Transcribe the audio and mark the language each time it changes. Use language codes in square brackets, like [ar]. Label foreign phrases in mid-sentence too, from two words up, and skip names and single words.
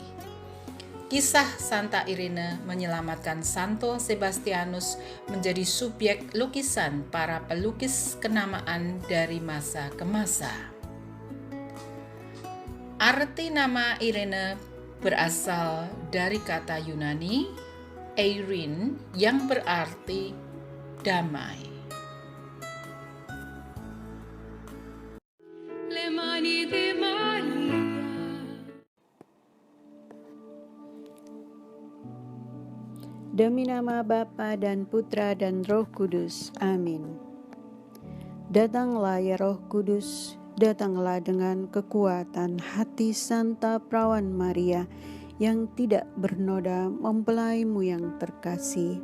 [id] Kisah Santa Irene menyelamatkan Santo Sebastianus menjadi subjek lukisan para pelukis kenamaan dari masa ke masa. Arti nama Irene berasal dari kata Yunani Eirin yang berarti damai. [it] Le mani di Maria. [id] Demi nama Bapa dan Putra dan Roh Kudus. Amin. Datanglah ya Roh Kudus, datanglah dengan kekuatan hati Santa Perawan Maria yang tidak bernoda mempelaimu yang terkasih.